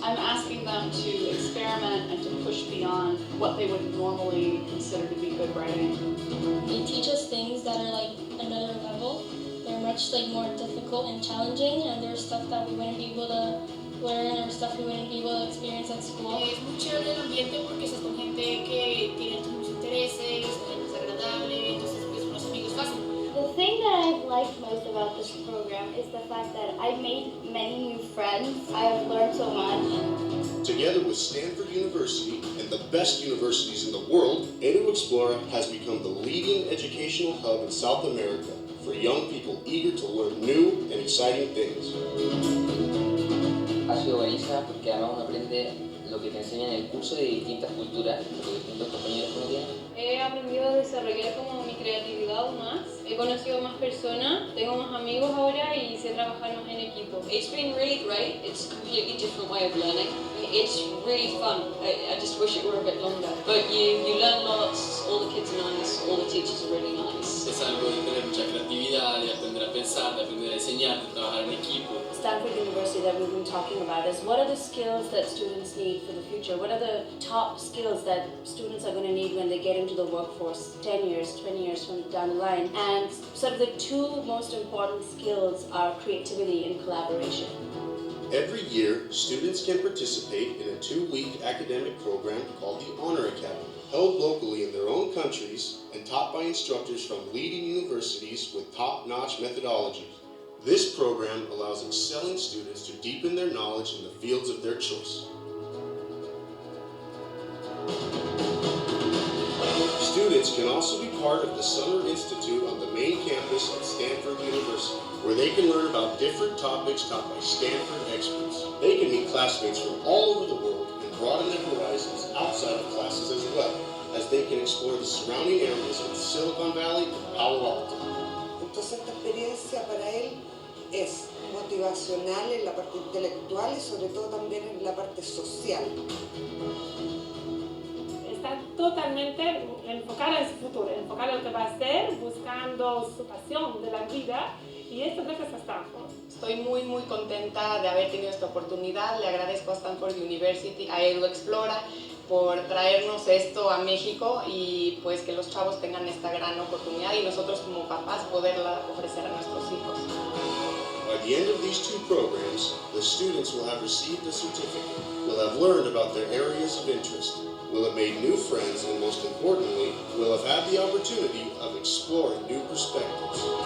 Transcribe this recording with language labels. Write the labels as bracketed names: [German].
[English] I'm asking them to experiment and to push beyond what they would normally consider to be good writing. They teach us things that are like another level. They're much like more difficult and challenging, and there's stuff that we wouldn't be able to learn or stuff we wouldn't be able to experience at school. [Spanish] Es muy chévere el ambiente porque estás con gente que tiene tus mismos intereses, es agradable, entonces pues unos amigos fácil. [English] The thing that I've liked most about this program is the fact that I've made many new friends. I've learned so much. Together with Stanford University and the best universities in the world, EduExplora has become the leading educational hub in South America for young people eager to learn new and exciting things. [Spanish] Ha sido buenísima porque además uno aprende lo que te enseñan en el curso de distintas culturas, de los distintos compañeros que uno tiene. He aprendido a desarrollar como mi creatividad más. He conocido más personas, tengo más amigos ahora y sé trabajar más en equipo. [English] It's been really great. It's a completely different way of learning. It's really fun. I just wish it were a bit longer. But you learn lots, all the kids are nice, all the teachers are really nice. [Spanish] Es algo de tener mucha creatividad, de aprender a pensar, de aprender a diseñar, de trabajar en equipo. [English] Stanford University that we've been talking about is what are the skills that students need for the future? What are the top skills that students are going to need when they get into the workforce 10 years, 20 years from down the line? And sort of the two most important skills are creativity and collaboration. Every year, students can participate in a 2-week academic program called the Honor Academy, held locally in their own countries and taught by instructors from leading universities with top-notch methodologies. This program allows excelling students to deepen their knowledge in the fields of their choice. Students can also be part of the Summer Institute on the main campus at Stanford University, where they can learn about different topics taught by Stanford experts. They can meet classmates from all over the world and broaden their horizons outside of classes as well, as they can explore the surrounding areas of Silicon Valley and Palo Alto. [Spanish] Entonces esta experiencia para él es motivacional en la parte intelectual y sobre todo también en la parte social. Está totalmente enfocada en su futuro, enfocada en lo que va a hacer, buscando su pasión de la vida y esto gracias a Stanford. Estoy muy contenta de haber tenido esta oportunidad. Le agradezco a Stanford University, a EduExplora, por traernos esto a México y pues que los chavos tengan esta gran oportunidad y nosotros como papás poderla ofrecer a nuestros hijos. [English] By the end of these 2 programs, the students will have received a certificate, will have learned about their areas of interest, will have made new friends, and most importantly, will have had the opportunity of exploring new perspectives.